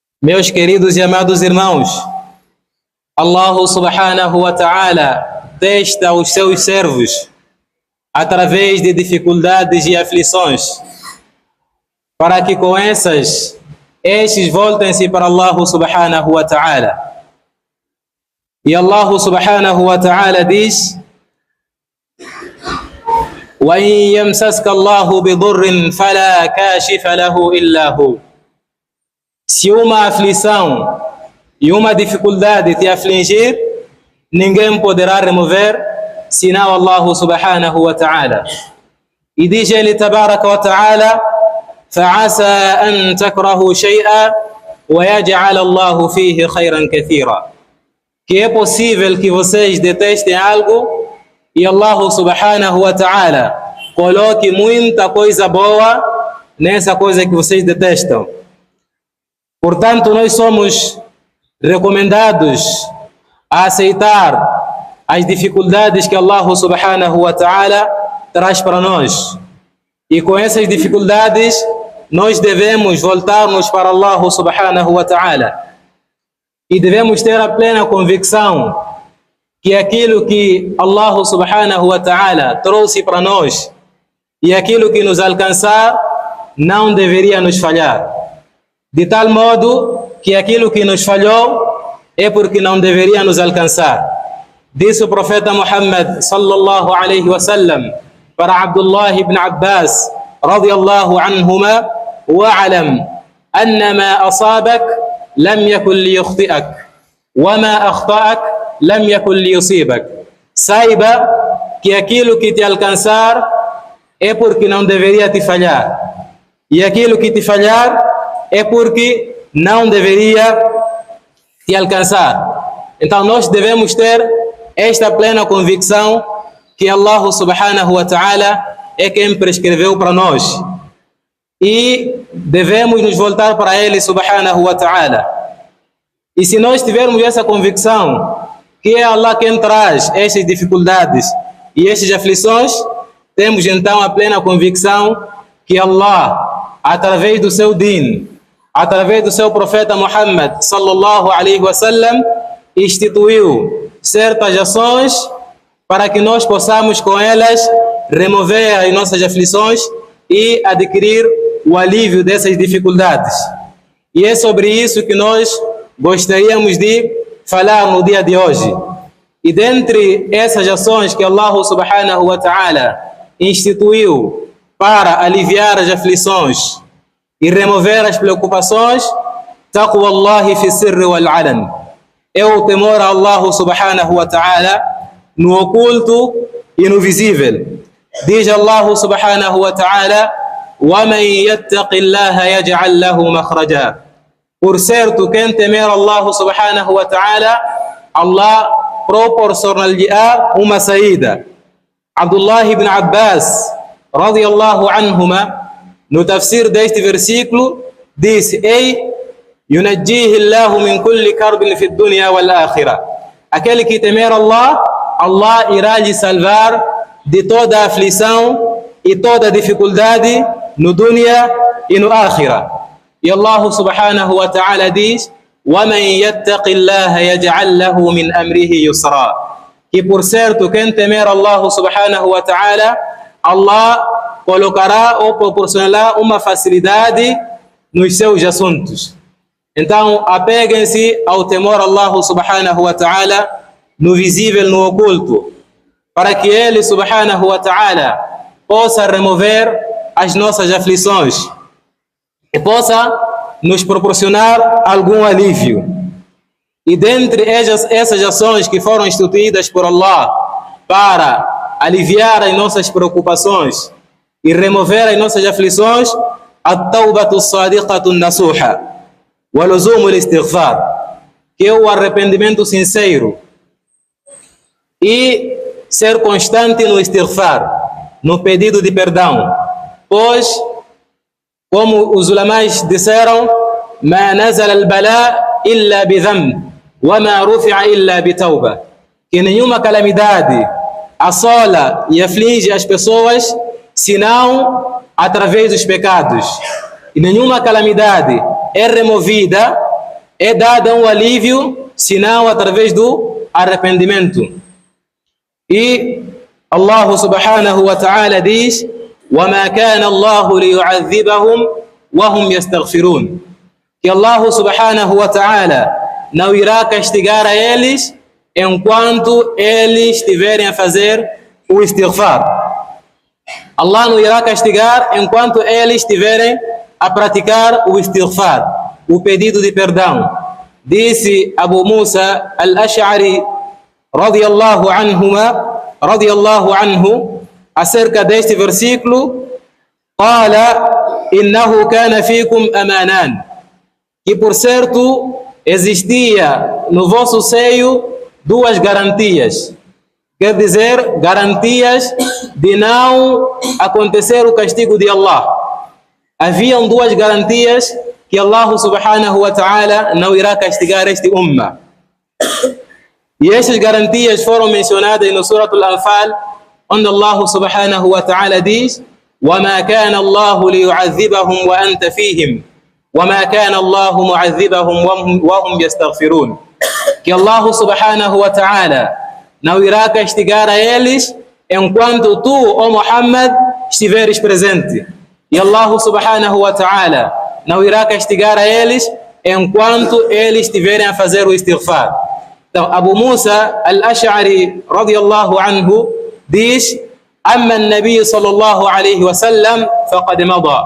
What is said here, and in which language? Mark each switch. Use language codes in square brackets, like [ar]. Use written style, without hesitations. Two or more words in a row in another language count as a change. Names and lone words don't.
[pt] Meus queridos e amados irmãos, Allah [ar] سبحانه وتعالى [pt] testa os seus servos através de dificuldades e aflições, para que com estes voltem-se para Allah [ar] سبحانه وتعالى. [pt] E Allah [ar] سبحانه وتعالى [pt] diz: [ar] وَإِن يَمْسَسْكَ اللَّهُ بِضُرٍّ فَلَا كَاشِفَ لَهُ إِلَّا هُوَ. [pt] Se uma aflição e uma dificuldade te afligir, ninguém poderá remover senão Allah [ar] سبحانه وتعالى. [pt] E diz ele [ar] تبارك وتعالى: فَعَسَى أَن تَكْرَهُوا شَيْئًا وَيَجْعَلَ اللَّهُ فِيهِ خَيْرًا كَثِيرًا. [pt] Que é possível que vocês detestem algo e Allah [ar] سبحانه وتعالى [pt] coloque muita coisa boa nessa coisa que vocês detestam. Portanto, nós somos recomendados a aceitar as dificuldades que Allah [ar] سبحانه وتعالى [pt] traz para nós. E com essas dificuldades, nós devemos voltar-nos para Allah [ar] سبحانه وتعالى. [pt] E devemos ter a plena convicção que aquilo que Allah [ar] سبحانه وتعالى [pt] trouxe para nós e aquilo que nos alcançar não deveria nos falhar. De tal modo que aquilo que nos falhou é porque não deveria nos alcançar. Disse o profeta Muhammad [ar] صلى الله عليه وسلم [pt] para Abdullah ibn Abbas [ar] رضي الله عنهما واعلم أن ما أصابك لم يكن ليخطئك وما أخطأك لم يكن ليصيبك. [pt] Saiba que aquilo que te alcançar é porque não deveria te falhar, e aquilo que te falhar é porque não deveria te alcançar. Então nós devemos ter esta plena convicção que Allah [ar] سبحانه وتعالى [pt] é quem prescreveu para nós, e devemos nos voltar para Ele [ar] سبحانه وتعالى. [pt] E se nós tivermos essa convicção que é Allah quem traz estas dificuldades e estas aflições, temos então a plena convicção que Allah, através do seu din, através do seu profeta Muhammad [ar] صلى الله عليه وسلم, [pt] instituiu certas ações para que nós possamos com elas remover as nossas aflições e adquirir o alívio dessas dificuldades. E é sobre isso que nós gostaríamos de falar no dia de hoje. E dentre essas ações que Allah [ar] سبحانه وتعالى [pt] instituiu para aliviar as aflições e remover as preocupações, [ar] تقوى الله في السر والعلن, [pt] é o temor a Allah [ar] سبحانه وتعالى [pt] no oculto e no visível. [ar] Diz Allah سبحانه وتعالى: وَمَنْ يَتَّقِ اللَّهَ يَجْعَلْ لَهُ مَخْرَجًا. [pt] Por certo, quem temer Allah [ar] سبحانه وتعالى, [pt] Allah proporcionar-lhe-á uma saída. Abdullah ibn Abbas [ar] رضي الله عنهما, [pt] no tafsir deste versículo, disse: ei, [ar] ينجيه الله من كل كرب في الدنيا والآخرة. [pt] Aquele que temer Allah, Allah irá lhe salvar de toda aflição e toda dificuldade no dunya e no akhirah. E Allah [ar] سبحانه وتعالى [pt] diz: [ar] وَمَنْ يَتَّقِ اللَّهَ يَجْعَلْ لَهُ مِنْ أَمْرِهِ يُسْرًا. [pt] Que por certo, quem temer Allah [ar] سبحانه وتعالى, [pt] Allah colocará ou proporcionará uma facilidade nos seus assuntos. Então, apeguem-se ao temor a Allah [ar] سبحانه وتعالى [pt] no visível, no oculto, para que Ele [ar] سبحانه وتعالى [pt] possa remover as nossas aflições e possa nos proporcionar algum alívio. E dentre essas ações que foram instituídas por Allah para aliviar as nossas preocupações e remover as nossas aflições, [ar] التوبة الصادقة النصوح ولزوم الاستغفار, [pt] que é o arrependimento sincero e ser constante no istighfar, no pedido de perdão. Pois, como os ulamais disseram, [ar] ما نزل البلاء إلا بذنب وما رفع إلا بتوبة, [pt] que nenhuma calamidade assola e aflige as pessoas senão através dos pecados, e nenhuma calamidade é removida é dado um alívio, senão através do arrependimento. [ar] E Allah سبحانه وتعالى diz: وَمَا كَانَ اللَّهُ لِيُعَذِّبَهُمْ وَهُمْ يَسْتَغْفِرُونَ. [pt] Que Allah [ar] سبحانه وتعالى [pt] não irá castigar a eles enquanto eles estiverem a fazer o istighfar. Allah não irá castigar enquanto eles estiverem a praticar o istighfar, o pedido de perdão. Disse Abu Musa al-Ash'ari [ar] رضي الله عنه [pt] acerca deste versículo: [ar] قال إنه كان فيكم أمانان, [pt] que por certo existia no vosso seio duas garantias, quer dizer, garantias de não acontecer o castigo de Allah. Haviam duas garantias que Allah [ar] سبحانه وتعالى [pt] não irá castigar este umma. E estas garantias foram mencionadas no Surah Al-Anfal, onde Allah [ar] سبحانه وتعالى diz: وَمَا كَانَ اللَّهُ لِيُعَذِّبَهُمْ وَأَنْتَ فِيهِمْ وَمَا كَانَ اللَّهُ مُعَذِّبَهُمْ وَهُمْ يَسْتَغْفِرُونَ. [pt] Que Allah [ar] سبحانه وتعالى [pt] não irá castigar a eles enquanto tu, ó Muhammad, estiveres presente. E Allah [ar] سبحانه وتعالى [pt] não irá castigar a eles enquanto eles estiverem a fazer o istighfar. Então, [ar] Abu Musa al-Ash'ari رضي الله عنه diz: أما النبي صلى الله عليه وسلم فقد مضى.